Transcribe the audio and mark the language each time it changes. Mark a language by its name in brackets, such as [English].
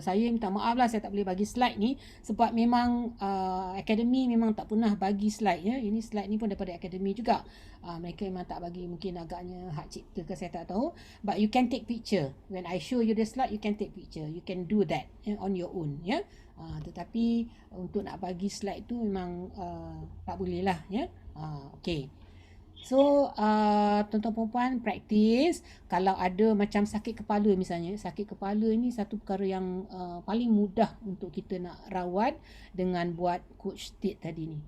[Malay] Saya minta maaf lah saya tak boleh bagi slide ni sebab memang akademi memang tak pernah bagi slide ya. Ini slide ni pun daripada akademi juga. Mereka memang tak bagi, mungkin agaknya hak cipta ke saya tak tahu. [English] But you can take picture. When I show you the slide you can take picture. You can do that on your own ya. [Malay] Tetapi untuk nak bagi slide tu memang tak boleh lah ya. Okay. So tuan-tuan perempuan praktis. Kalau ada macam sakit kepala misalnya, sakit kepala ni satu perkara yang paling mudah untuk kita nak rawat dengan buat coach state tadi ni.